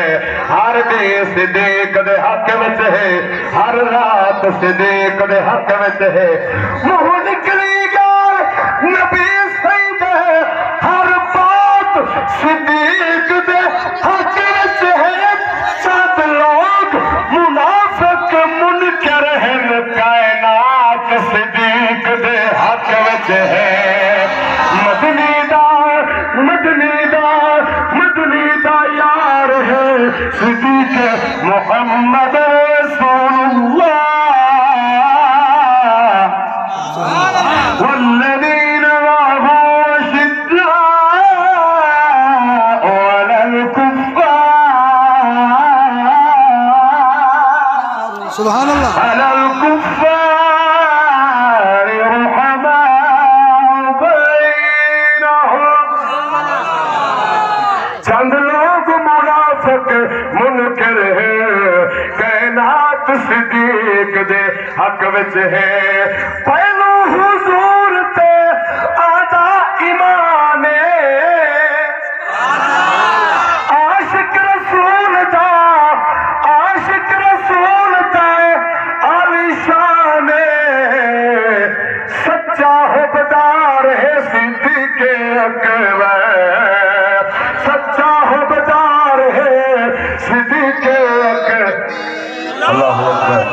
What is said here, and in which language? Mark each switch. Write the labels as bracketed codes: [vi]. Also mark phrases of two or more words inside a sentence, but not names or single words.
[pa] ہر دے صدیق دے حق وچ ہے ہر رات صدیق دے حق وچ ہے منہ نکلی گال نبی سید ہے ہر بات صدیق دے حق وچ ہے [ur] چند لوگ منافق منکر ہیں [pa] کائنات صدیق دے حق وچ ہے مدنی دا یار ہے صدیق [ar] محمد رسول اللہ والذین معه أشداء على الكفار سبحان اللہ على الكفار رحماء بينهم [ur] چند لوگ منافق منکر ہیں [pa] کائنات صدیق دے حق وچ ہے پہلو حضور تے آدھا ایمان عاشق رسول دا عالی شان سچا حبدار ہے صدیق اکبر سچا حبدار ہے صدیق اکبر [ar] اللہ اکبر